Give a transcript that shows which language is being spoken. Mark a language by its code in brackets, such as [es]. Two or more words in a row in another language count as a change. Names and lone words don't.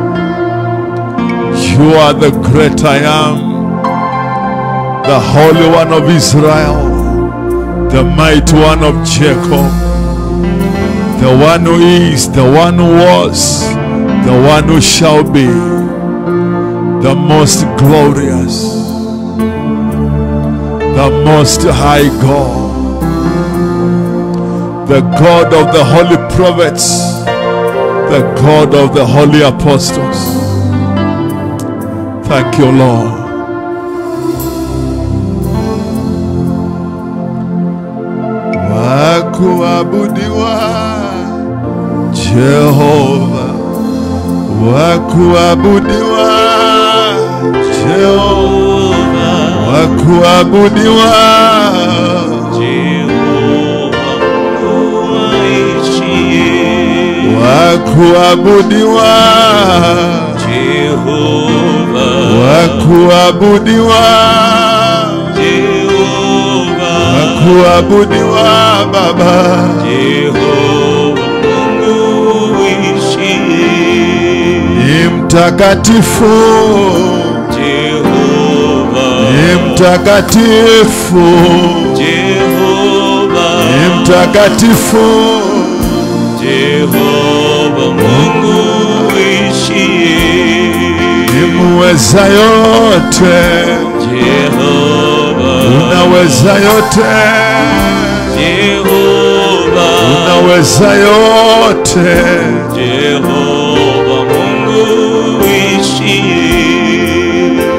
[en] You are the great I am, the Holy One of Israel, the Mighty One of Jacob, the one who is, the one who was, the one who shall be, the most glorious, the most high God, the God of the holy prophets, the God of the holy apostles. Thank you, Lord. [sw] Wakuabudiwa Jehova, wakuabudiwa Jehova, wakuabudiwa Jehova, wakuabudiwa Jehova, wakuabudiwa Jehova, wakuabudiwa Baba Jehova, Mungu uishie, ni mtakatifu Jehova, ni mtakatifu Jehova, ni mtakatifu Jehova, Mungu uishie, muweza yote Jehova, unaweza yote Jehova, unaweza yote Jehova, Mungu uishie,